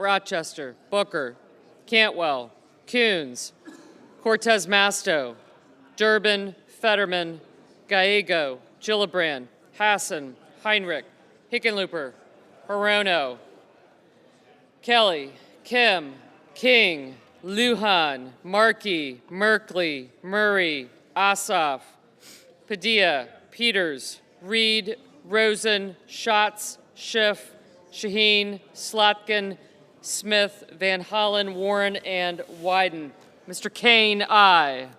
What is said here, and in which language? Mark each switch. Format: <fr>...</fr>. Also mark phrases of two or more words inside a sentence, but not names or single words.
<en>Rochester, Booker, Cantwell, Coons, Cortez Masto, Durbin, Fetterman, Gallego, Gillibrand, Hassan, Heinrich, Hickenlooper, Hirono, Kelly, Kim, King, Lujan, Markey, Merkley, Murray, Ossoff, Padilla, Peters, Reed, Rosen, Schatz, Schiff, Shaheen, Slotkin, Smith, Van Hollen, Warren, and Wyden. Mr. Kane, aye.</en>